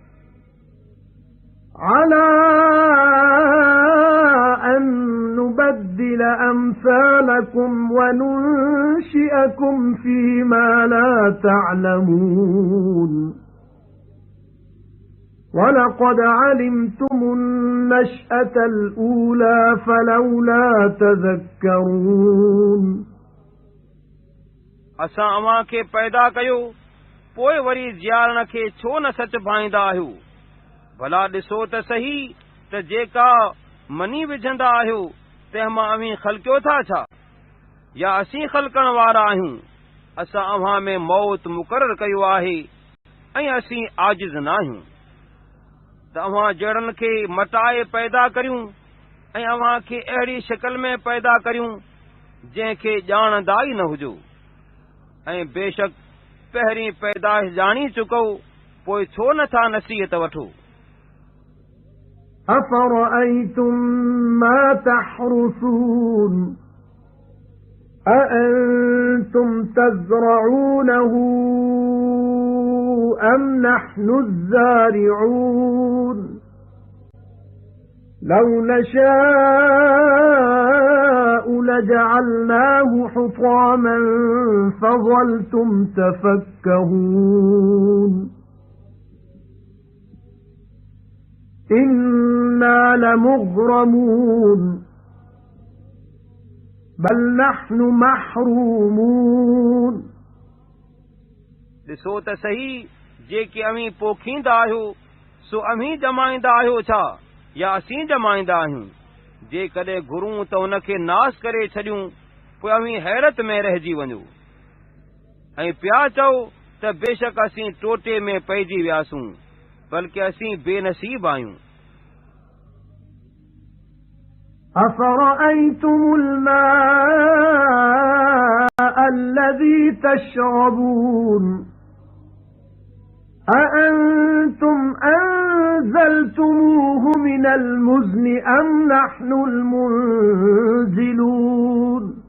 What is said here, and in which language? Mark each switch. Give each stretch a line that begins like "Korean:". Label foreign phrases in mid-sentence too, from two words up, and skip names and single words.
Arabic: على أن نبدل أمثالكم وننشئكم فيما لا تعلمون وَلَقَدْ عَلِمْتُمُ النَّشْأَةَ الْأُولَى فَلَوْلَا تَذَكَّرُونَ
Sindhi: असां अव्हां खे पैदा कयो, पोइ वरी ज़ियारण खे छो न सच भाईंदा आहियो? भला ॾिसो त सही त जेका मनी विझंदा आहियो तंहिं मां अव्हीं ख़लकियो था छा, या असीं ख़लकण वारा आहियूं? असां अव्हां में मौत मुक़ररु कयो आहे ऐं असीं आजिज़ न आहियूं त अव्हां जड़नि खे मटाए पैदा करियूं ऐं अव्हां खे अहिड़ी शिकल में पैदा करियूं जंहिंखे ॼाणंदा ई न हुजो। ऐं बेशक पहिरीं पैदाइश ॼाणी चुको, पोइ छो नथा नसीहत वठो?
Arabic: أَفَرَأَيْتُمْ مَا تَحْرُثُونَ أَأَنْتُمْ تَزْرَعُونَهُ أَمْ نَحْنُ الزَّارِعُونَ لَوْ نَشَاءُ لَجَعَلْنَاهُ حُطَامًا فَظَلْتُمْ تَفَكَّهُونَ إِنَّا لَمُغْرَمُونَ بَلْ نَحْنُ مَحْرُومُونَ
Sindhi: ॾिसो त सही, जेके अव्हीं पोखींदा आहियो सो अव्हीं ॼमाईंदा आहियो छा, या असीं ॼमाईंदा आहियूं? जेकॾहिं घुरूं त उनखे नास करे छॾियूं, पोइ अव्हीं हैरत में रहिजी वञो ऐं पिया चओ त बेशक असीं टोटे में पइजी वियासूं, बल्कि असीं बेनसीब आहियूं।
Arabic: أَفَرَأَيْتُمُ الْمَاءَ الَّذِي تَشْرَبُونَ أَأَنْتُمْ أَنزَلْتُمُوهُ مِنَ الْمُزْنِ أَمْ نَحْنُ الْمُنزِلُونَ